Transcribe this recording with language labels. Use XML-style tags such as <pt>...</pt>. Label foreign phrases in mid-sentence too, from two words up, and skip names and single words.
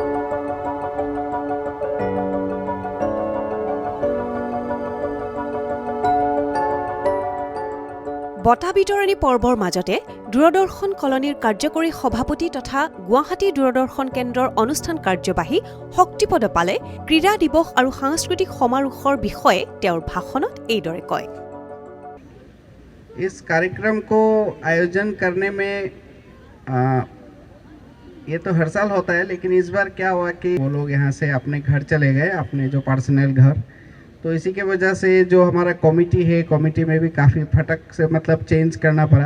<as>বঁটা বিতৰণী পৰ্বৰ মাজতে দূৰদৰ্শন কলনীৰ কাৰ্যকৰী সভাপতি তথা গুৱাহাটী দূৰদৰ্শন কেন্দ্ৰৰ অনুষ্ঠান কাৰ্যবাহী শক্তিপদ পালে ক্ৰীড়া দিৱস আৰু সাংস্কৃতিক সমাৰোহৰ বিষয়ে তেওঁৰ ভাষণত এইদৰে কয়।</as> <hi>इस कार्यक्रम को आयोजन करने में ये तो हर साल होता है, लेकिन इस बार क्या हुआ कि वो लोग यहाँ से अपने घर चले गए, अपने जो पर्सनल घर। तो इसी के वजह से जो हमारा कमेटी है, कमेटी में भी काफ़ी फटक से चेंज करना पड़ा।</hi>